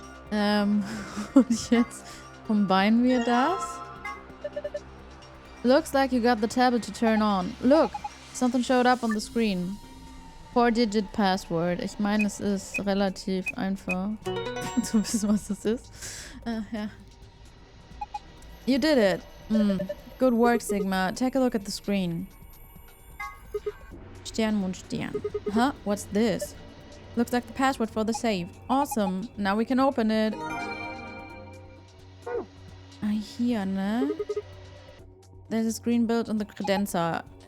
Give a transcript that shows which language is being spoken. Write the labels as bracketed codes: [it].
[de] Und jetzt kombinieren wir das. [en] Looks like you got the tablet to turn on. Look, something showed up on the screen. 4-digit password. [de] Ich meine, es ist relativ einfach zu wissen, was das ist. Ja. [en] You did it. Good work, Sigma. Take a look at the screen. [de] Stern, Mond, Stern. [en] Huh? What's this? Looks like the password for the safe. Awesome. Now we can open it. [de] Hier, ne? [en] There's a screen built on the credenza.